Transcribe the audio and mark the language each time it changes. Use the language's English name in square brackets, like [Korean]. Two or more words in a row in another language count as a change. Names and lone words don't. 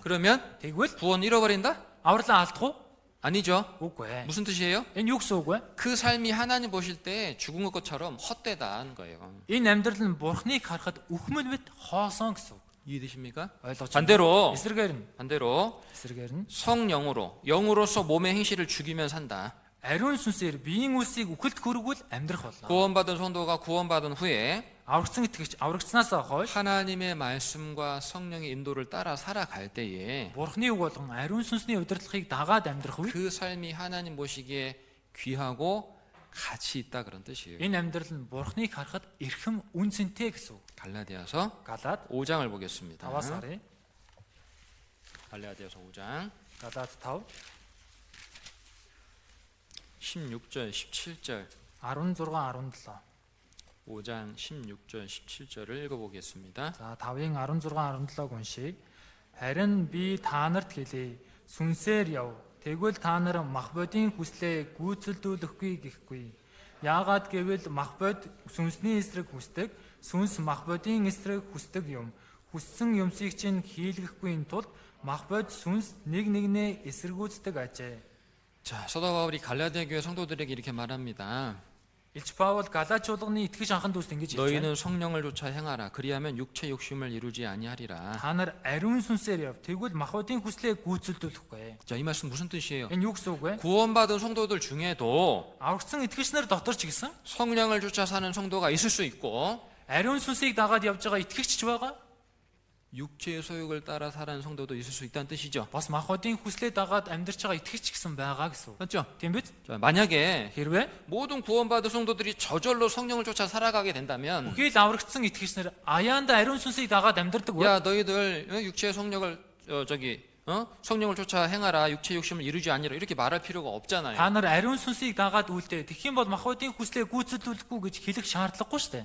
[Korean] 그러면 [Mongolian] Тэгвэл [Korean] 구원 잃어버린다? [Mongolian] авралаа алдах уу? [Korean] 아니죠. [Mongolian] Үгүй ээ. [Korean] 무슨 뜻이에요? [Mongolian] Энэ юу гэсэн үг вэ? [Korean] 그 삶이 하나님 보실 때 죽은 것처럼 헛되다는 거예요. [Mongolian] Энэ амьдрал нь Бурхныг харахад үхмэл мэт хоосон гэсэн үг. [Korean] 이해되십니까? [Mongolian] ойлгож байна. [Korean] 반대로 [Mongolian] Эсрэгээр нь [Korean] 성령으로 영으로서 몸의 행실을 죽이면 산다. [Mongolian] ариун сүнсээр биеийн үлсийг үхэлд хүргвэл амьдрах болно. [Korean] 구원받은 성도가 구원받은 후에 [Mongolian] Аврагдсан итгэгч аврагдсанаас хойш [Korean] 하나님의 말씀과 성령의 인도를 따라 살아갈 때에 [Mongolian] Бурхны үг болгон ариун сүнсний удирдлагыг дагаад амьдрах үед [Korean] 그 삶이 하나님 보시기에 귀하고 가치 있다 그런 뜻이에요. [Mongolian] энэ амьдрал нь Бурхныг харахад эрхэм үнцэнтэй гэсэн үг. [Korean] 갈라디아서 [Mongolian] Галаад [Korean] 5장을 보겠습니다. [Mongolian] 5-аас харъя. [Korean] 갈라디아서 5장 [Mongolian] Галаад 5 [Korean] 16절 17절 [Mongolian] 16 17. [Korean] 5장 16절 17절을 읽어보겠습니다. [Mongolian] За 5-ын 16 17-г уншийе. Харин би та нарт хэлье. Сүнсээр яв. Тэгвэл та нар мах бодийн хүслээ гүйцэлдүүлэхгүй гэхгүй. Яагаад гэвэл мах бод сүнсний эсрэг хүсдэг, сүнс мах бодийн эсрэг хүсдэг юм. Хүссэн юмсыг чинь хийлгэхгүй тул мах бод сүнс нэг нэгнээ эсэргүүцдэг ажээ. [Korean] 자, 사도 바울이 갈라디아 교회 성도들에게 이렇게 말합니다. [Mongolian] Илч Паул Галач чуулганы итгэж анхан дүүст ингэж хэлж байна. [Korean] 너희는 성령을 쫓아 행하라. 그리하면 육체 욕심을 이루지 아니하리라. [Mongolian] Та нар ариун сүнсээр яв. Тэгвэл махбодийн хүслээ гүйцэлдүүлэхгүй. [Korean] 자, 이 말씀 무슨 뜻이에요? [Mongolian] Энэ юу гэсэн үг вэ? [Korean] 구원받은 성도들 중에도 [Mongolian] Аврагдсан итгэгч нар дотор ч гэсэн [Korean] 성령을 쫓아 사는 성도가 있을 수 있고 [Mongolian] ариун сүнсийг дагаад явж байгаа итгэгч ч байгаа. [Korean] 육체의 소욕을 따라 살아가는 성도도 있을 수 있다는 뜻이죠. [Mongolian] Бас махбодийн хүслээ дагаад амьдарч байгаа итгэгч гэсэн байгаа гэсэн үг. [Korean] 맞죠? [Mongolian] Тийм биз? [Korean] 자, 만약에 [Mongolian] Хэрвээ [Korean] 모든 구원받은 성도들이 저절로 성령을 쫓아 살아가게 된다면 [Mongolian] үхэл аврагдсан итгэгч нар аяанда ариун сүнсийг дагаад амьдардаг вэ? [Korean] 야, 너희들 육체의 성령을 성령을 쫓아 행하라. 육체 욕심을 이루지 아니라 이렇게 말할 필요가 없잖아요. [Mongolian] Та нар ариун сүнсийг дагаад үлдээ. Тэгэх юм бол махбодийн хүслээ гүйцэлдүүлэхгүй гэж хэлэх шаардлагагүй шүү дээ.